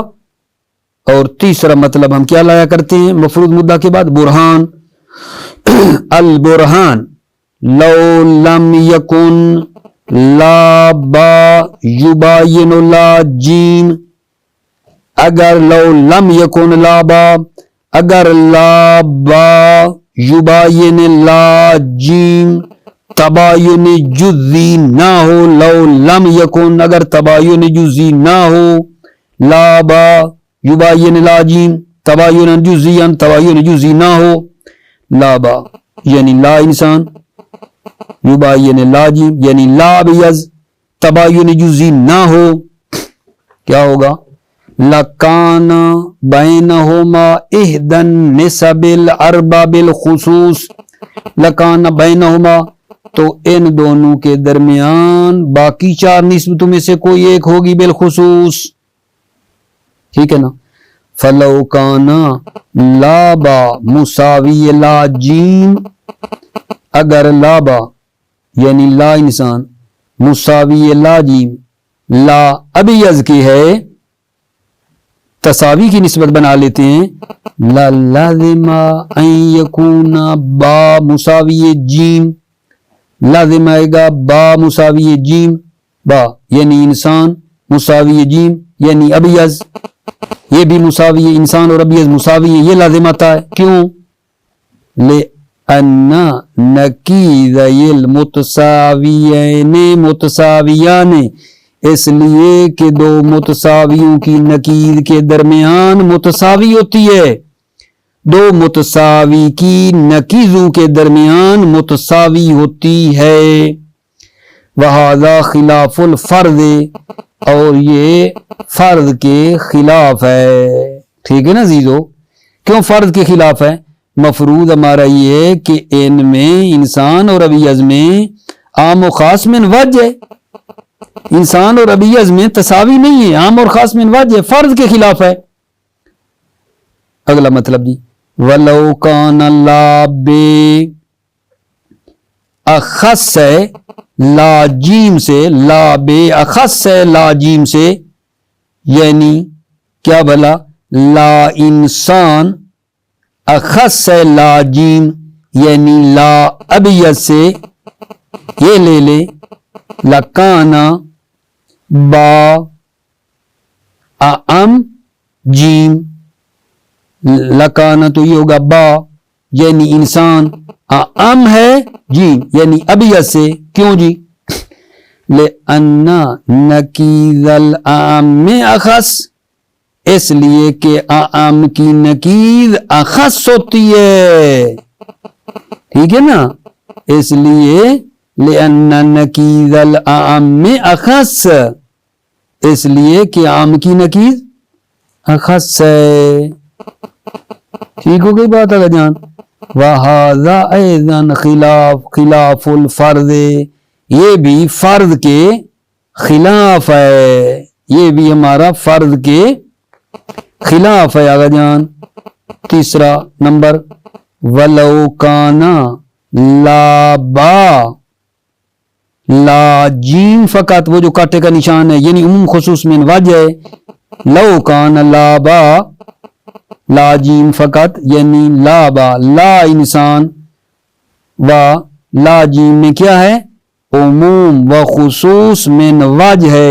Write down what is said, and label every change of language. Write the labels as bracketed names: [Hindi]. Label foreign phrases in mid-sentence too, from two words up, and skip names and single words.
[Urdu] اور تیسرا مطلب ہم کیا لایا کرتے ہیں مفروض مدعا کے بعد؟ [Arabic] برہان، البرہان لو لم یکن لا با یباین لا جیم، اگر لو لم یکن لا [Urdu] با، اگر لا با یباین لا جیم تباین جزی نہ ہو، [Arabic] لو لم یکن [Urdu] اگر تباین جزی نہ ہو، [Arabic] لا با یباین لا جیم تباین جزیان، [Urdu] تباین جزی نہ ہو، لا با یعنی [Arabic] لا انسان، یباین لا جیم [Urdu] یعنی [Arabic] لا ابیض، [Urdu] تباین جزی نہ ہو، کیا ہوگا؟ [Arabic] لکان بینہما احدی النسب الاربع بالخصوص، لکان بینہما [Urdu] تو ان دونوں کے درمیان باقی چار نسبتوں میں سے کوئی ایک ہوگی بالخصوص، ٹھیک ہے نا؟ [Arabic] فلو کانا لا با مساوی لا جیم، [Urdu] اگر لا با یعنی [Arabic] لا انسان مساوی لا جیم لا ابیض [Urdu] کی ہے، تساوی کی نسبت بنا لیتے ہیں، [Arabic] لازم ان یکون با مساوی جیم، [Urdu] لازم آئے گا با مساوی جیم، با یعنی انسان مساوی جیم یعنی ابیض، یہ بھی مساوی انسان اور ابیض مساوی ہے، یہ لازم آتا ہے، کیوں؟ [Arabic] لأن نقیضی المتساویین متساویان، [Urdu] اس لیے کہ دو متساویوں کی نقیض کے درمیان متساوی ہوتی ہے، دو متساوی کی نقیضوں کے درمیان متساوی ہوتی ہے، [Arabic] وہذا خلاف الفرض، [Urdu] اور یہ فرض کے خلاف ہے، ٹھیک ہے نا عزیزو؟ کیوں فرض کے خلاف ہے؟ مفروض ہمارا یہ ہے کہ ان میں انسان اور ابیض میں عام و خاص من وجہ ہے، انسان اور ابیض میں تساوی نہیں ہے، عام اور خاص من وجہ، فرض کے خلاف ہے۔ اگلا مطلب جی، [Arabic] وَلَوْ كَانَ لَا [Urdu] بے اخص ہے لا جیم سے، لا بے اخص ہے لا جیم سے، یعنی کیا بھلا؟ لا انسان اخص ہے لا جیم یعنی لا ابیض سے، یہ لے لے [Arabic] لکانا با اعم جیم، [Urdu] لکانا تو یہ ہوگا با یعنی انسان، اعم ہے جیم یعنی ابیض سے، کیوں جی؟ [Arabic] لأن نقیض الاعم اخص، [Urdu] اس لیے کہ اعم کی نقیض اخص ہوتی ہے، ٹھیک ہے نا؟ اس لیے [Arabic] لأن نقیض الاعم اخص، [Urdu] اس لیے کہ عام کی نقیض اخص ہے، ٹھیک ہو گئی بات اگر جان؟ [Arabic] وَهَذَا أَيْضًا خلاف الفرض، [Urdu] یہ بھی فرض کے خلاف ہے، یہ بھی ہمارا فرض کے خلاف ہے آگا جان۔ تیسرا نمبر، [Arabic] وَلَوْ كَانَ لَا با لا جیم فقط، [Urdu] وہ جو کاٹے کا نشان ہے یعنی عموم خصوص میں واجہ ہے، [Arabic] لو کان لا با لا جیم فقط [Urdu] یعنی لا با لا انسان و لا جیم میں کیا ہے عموم و خصوص من وجہ ہے.